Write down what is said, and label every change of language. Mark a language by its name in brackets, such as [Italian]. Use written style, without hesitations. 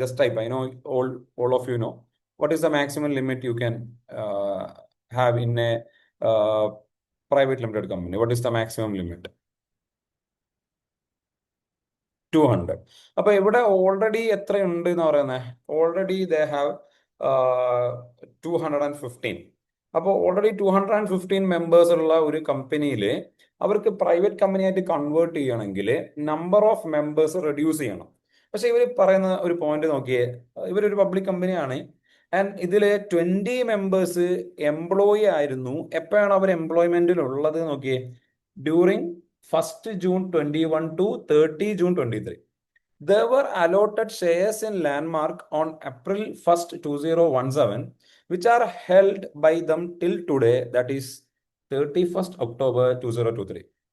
[English] Just type, I know all of you know what is the maximum limit you can have in a private limited company? What is the maximum limit? 200. [Malayalam] അപ്പൊ ഇവിടെ already എത്രയുണ്ട് എന്ന് പറയുന്നത്? [English] Already they have 215. [Malayalam] അപ്പോൾ already 215 members ഉള്ള ഒരു കമ്പനിയിൽ അവർക്ക് പ്രൈവറ്റ് കമ്പനിയായിട്ട് കൺവേർട്ട് ചെയ്യണമെങ്കിൽ നമ്പർ ഓഫ് മെമ്പേഴ്സ് റെഡ്യൂസ് ചെയ്യണം. പക്ഷെ ഇവർ പറയുന്ന ഒരു പോയിന്റ് നോക്കിയേ, ഇവരൊരു പബ്ലിക് കമ്പനിയാണ് ആൻഡ് ഇതിൽ 20 മെമ്പേഴ്സ് എംപ്ലോയി ആയിരുന്നു. എപ്പോഴാണ് അവർ എംപ്ലോയ്മെന്റിൽ ഉള്ളത് നോക്കിയേ? [English] During 1st June 21 to 30 June 23. They were allotted shares in Landmark on April 1st, 2017, which are held by them till today, that is 31st October 2023.